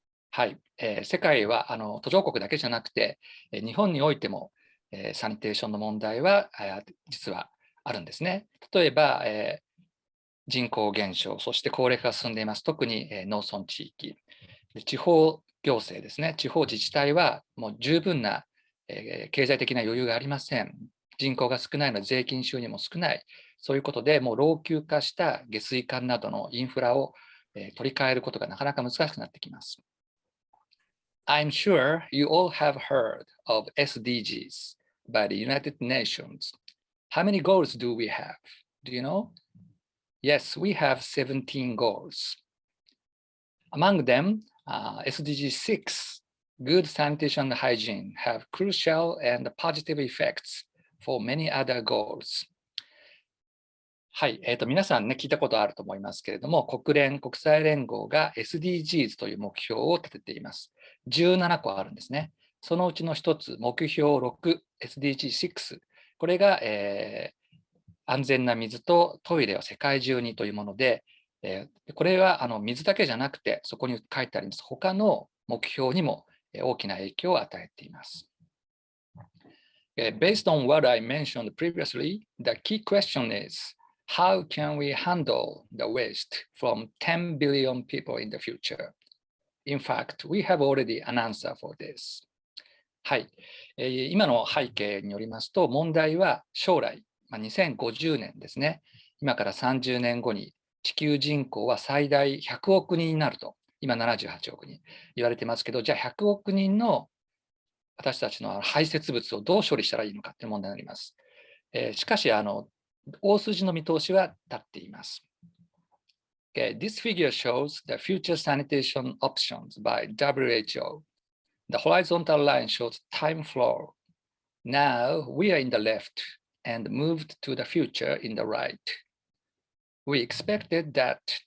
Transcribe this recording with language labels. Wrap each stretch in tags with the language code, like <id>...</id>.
<ja>はい、世界は途上国だけじゃなくて、日本においても、サニテーションの問題は実はあるんですね。例えば、人口減少、そして高齢化が進んでいます。特に、農村地域。地方行政ですね。地方自治体はもう十分な、経済的な余裕がありません。人口が少ないので税金収入も少ない。そういうことでもう老朽化した下水管などのインフラを、取り替えることがなかなか難しくなってきます。</ja> <en>I'm sure you all have heard of SDGs by the United Nations. How many goals do we have? Do you know? Yes, we have 17 goals. Among them, SDG 6, good sanitation and hygiene, have crucial and positive effects for many other goals.</en> <ja>はい、皆さんね、聞いたことあると思いますけれども、国際連合が SDGs という目標を立てています。 17個あるんですね。そのうちの一つ、目標6、SDG6、これが、安全な水とトイレを世界中にというもので、これは水だけじゃなくて、そこに書いてあります他の目標にも大きな影響を与えています。</ja> <en>Based on what I mentioned previously, the key question is, how can we handle the waste from 10 billion people in the future? In fact, we have already an answer for this.</en> <ja>はい、今の背景によりますと、問題は将来、2050年ですね。今から30年後に地球人口は最大100億人になると、今78億人言われてますけど、じゃあ100億人の私たちの排泄物をどう処理したらいいのかという問題になります。しかし、大筋の見通しは立っています。</ja> <en>Okay, this figure shows the future sanitation options by WHO. The horizontal line shows time flow. Now we are in the left and moved to the future in the right. We expected that</en>